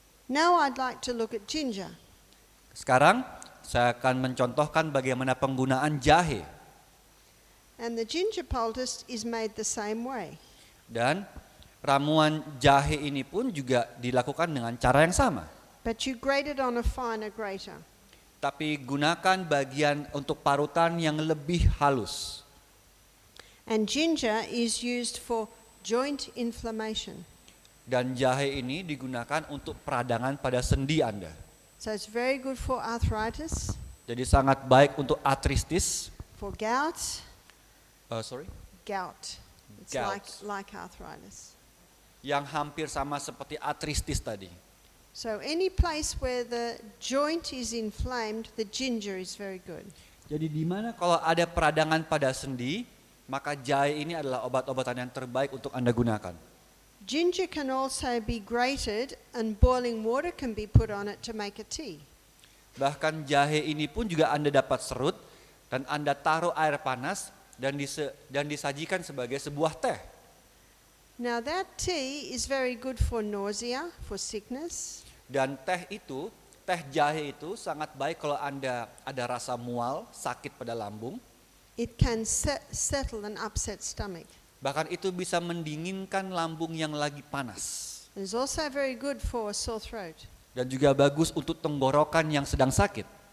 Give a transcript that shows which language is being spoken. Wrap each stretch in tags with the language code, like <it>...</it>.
<en>Now I'd like to look at ginger.</en> <id>Sekarang saya akan mencontohkan bagaimana penggunaan jahe.</id> <en>And the ginger poultice is made the same way.</en> <id>Dan ramuan jahe ini pun juga dilakukan dengan cara yang sama.</id> <en>But you grate it on a finer grater.</en> <id>Tapi gunakan bagian untuk parutan yang lebih halus.</id> <en>And ginger is used for joint inflammation.</en> <id>Dan jahe ini digunakan untuk peradangan pada sendi Anda.</id> <en>So it's very good for arthritis,</en> <id>Jadi sangat baik untuk artritis.</id> <en>for gout. Gout. It's Gout. like arthritis.</en> <id>Yang hampir sama seperti artritis tadi.</id> <en>So any place where the joint is inflamed, the ginger is very good.</en> <id>Jadi di mana kalau ada peradangan pada sendi, maka jahe ini adalah obat-obatan yang terbaik untuk Anda gunakan.</id> <en>Ginger can also be grated and boiling water can be put on it to make a tea.</en> <id>Bahkan jahe ini pun juga Anda dapat serut dan Anda taruh air panas dan disajikan sebagai sebuah teh.</id> <en>Now that tea is very good for nausea, for sickness.</en> <id>Dan teh jahe itu sangat baik kalau Anda ada rasa mual, sakit pada lambung.</id> <en>It can settle an upset stomach.</en> <id>Bahkan itu bisa mendinginkan lambung yang lagi panas.</id> <en>And it's also very good for a sore throat.</en> <id>Dan juga bagus untuk tenggorokan yang sedang sakit.</id>